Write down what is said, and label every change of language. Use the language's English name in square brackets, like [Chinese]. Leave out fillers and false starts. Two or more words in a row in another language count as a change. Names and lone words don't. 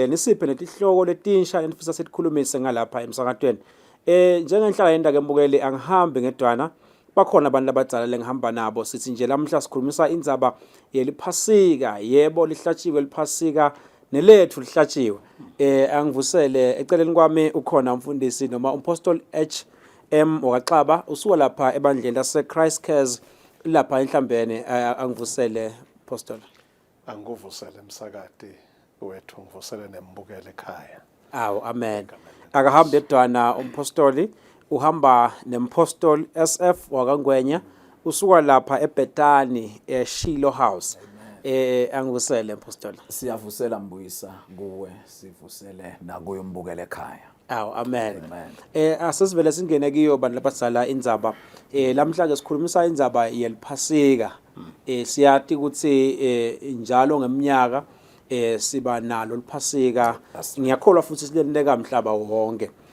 [Swati] nisiphe netihloko letinsha enifisa sikhulumise ngalapha emsakatweni njengenhlala yenda ke mbukeli angihambi ngedwana bakhona abantu abadala lengihamba nabo sithi nje lamhla sikhulumisa indzaba yeliphasika yebo lihlatshiwe liphasika nelethu lihlatshiwe angivusele eceleni kwami ukhona umfundisi noma umpostoli wakaXaba usuka lapha ebandleni lase Christ Cares lapha enhlambene angivusele apostle anguvusele emsakati wethu ngivusele nembukele ekhaya amen akahambe edwana umpostoli uhamba nempostoli SF wakangwenya usuka lapha eBethani eShilo House angivusele apostle siyavusela mbuyisa kuwe sivusele nakuyo umbukele ekhaya amen asesivele singene kiyo bantu labadala indzaba lamhla ke sikhulumisa indzaba yeliphasika siyathi ukuthi njalo ngeminyaka siba nalo liphasika ngiyakholwa futhi silendeka umhlaba wonke